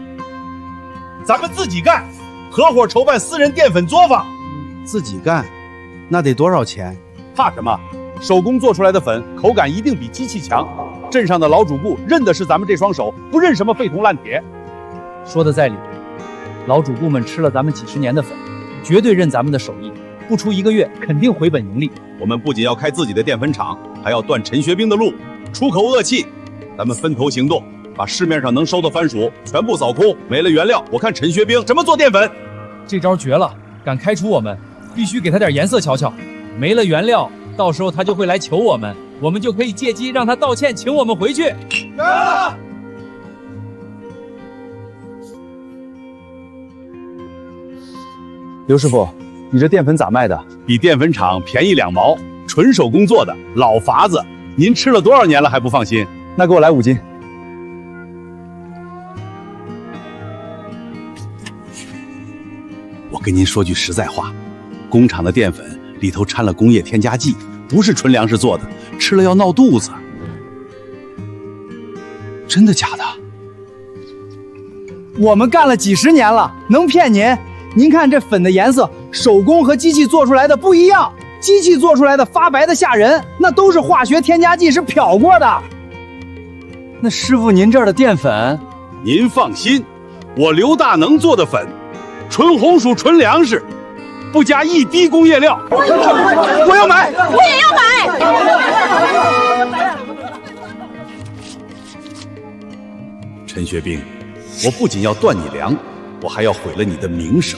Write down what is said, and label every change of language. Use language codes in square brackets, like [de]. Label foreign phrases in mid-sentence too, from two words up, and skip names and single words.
[zh] 咱們自己幹，合夥籌辦私人澱粉作坊。自己幹，那得多少錢？怕什麼？手工做出來的粉口感一定比機器强。镇上的老主顧認的是咱们这雙手，不認什麼廢銅爛鐵。說的在理，老主顧們吃了咱們幾十年的粉，絕對認咱們的手藝，不出1個月肯定回本盈利。我們不僅要開自己的澱粉廠，還要斷陳學兵的路，出口惡氣。咱們分頭行動，把市面上能收的番薯全部掃空，沒了原料，我看陳學兵怎麼做澱粉。這招絕了，敢開除我們，必須給他點顏色瞧瞧。沒了原料，到時候他就會來求我們，我們就可以借機讓他道歉，請我們回去。劉師傅，你這澱粉咋賣的？比澱粉廠便宜2毛，純手工做的老法子，您吃了多少年了還不放心？那給我來5斤。我跟您說句實在話，工廠的澱粉裡頭摻了工業添加劑，不是純糧食做的，吃了要鬧肚子。真的假的？我們幹了幾十年了，能騙您？您看這粉的顏色，手工和機器做出來的不一樣，機器做出來的發白的嚇人，那都是化學添加劑，是漂過的。那師傅，您這兒的澱粉？您放心，我劉大能做的粉，純紅薯純糧食，不加1滴工業料。我要買，我也要買。陈学兵，我不僅要斷你糧，我還要毀了你的名聲。